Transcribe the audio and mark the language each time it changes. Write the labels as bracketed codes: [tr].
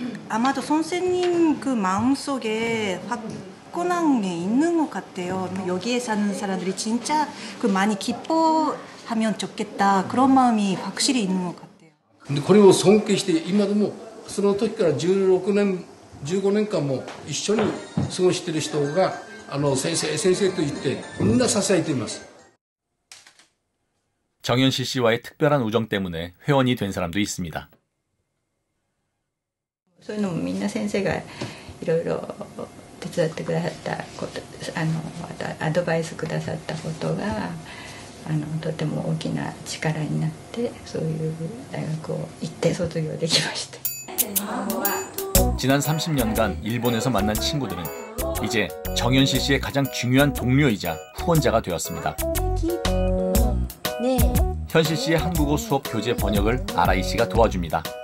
[ko] 아마도 선생님 그 마음속에 확고한 게 있는 것 같아요. 여기에 사는 사람들이 진짜 그 많이 기뻐하면 좋겠다 그런 마음이 확실히 있는 것 같아요. 근데 그리고 [ja] 尊敬して 今でもその時から16年15年間も一緒に過ごしている人が先生と言ってみんな支えています. [ko] 정현실 씨와의 특별한 우정 때문에 회원이 된 사람도 있습니다. [ja] そういうのもみんな先生がいろいろ手伝ってくださったこと、アドバイスくださったことがとても大きな力になって、そういう大学を行って卒業できました. [ko] 지난 30년간 일본에서 만난 친구들은 이제 정현실 씨의 가장 중요한 동료이자 후원자가 되었습니다. 네. 현실 씨의 한국어 수업 교재 번역을 아라이 씨가 도와줍니다.